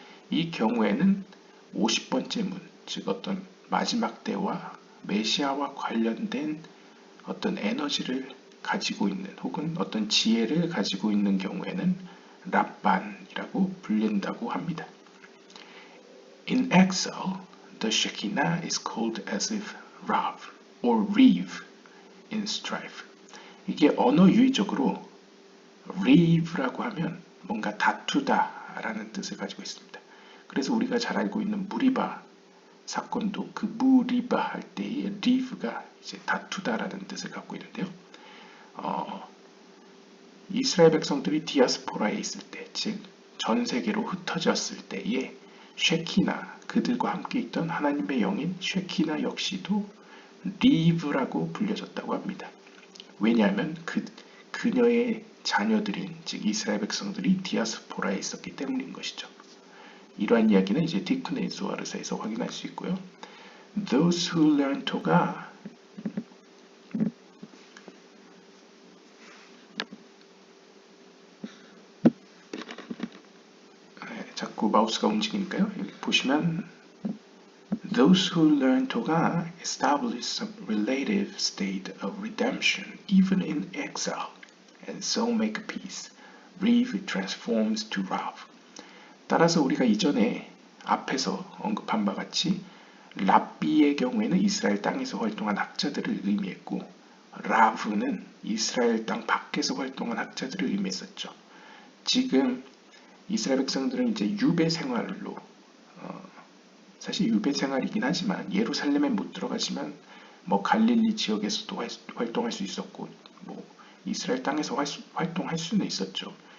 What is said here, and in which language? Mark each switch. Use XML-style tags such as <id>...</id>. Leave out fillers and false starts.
<ko>이 경우에는 50번째 문, 즉 어떤 마지막 때와 메시아와 관련된 어떤 에너지를 가지고 있는 혹은 어떤 지혜를 가지고 있는 경우에는 랍반이라고 불린다고 합니다.</ko> <en>In exile, the Shekinah is called as if Rav or Rev in strife.</en> <ko>이게 언어 유의적으로 Rev라고 하면 뭔가 다투다 라는 뜻을 가지고 있습니다. 그래서 우리가 잘 알고 있는 무리바 사건도 그 무리바 할 때의 Rev가 이제 다투다라는 뜻을 갖고 있는데요. 이스라엘 백성들이 디아스포라에 있을 때, 즉 전 세계로 흩어졌을 때에 쉐키나, 그들과 함께 있던 하나님의 영인 쉐키나 역시도 리브라고 불려졌다고 합니다. 왜냐하면 그녀의 자녀들인, 즉 이스라엘 백성들이 디아스포라에 있었기 때문인 것이죠. 이러한 이야기는 이제 디크네 조아르사에서 확인할 수 있고요.</ko> <en>Those who learn Torah</en> <ko>자꾸 마우스가 움직이니까요. 여기 보시면</ko> <en>Those who learn Torah establish a relative state of redemption even in exile and so make peace. Rev transforms to Rav.</en> <ko>따라서 우리가 이전에 앞에서 언급한 바 같이 랍비의 경우에는 이스라엘 땅에서 활동한 학자들을 의미했고, 라브는 이스라엘 땅 밖에서 활동한 학자들을 의미했었죠. 지금 이스라엘 백성들은 이제 유배 생활로, 사실 유배 생활이긴 하지만 예루살렘에 못 들어가지만 뭐 갈릴리 지역에서도 활동할 수 있었고, 뭐 이스라엘 땅에서 활동할 수는 있었죠.</ko>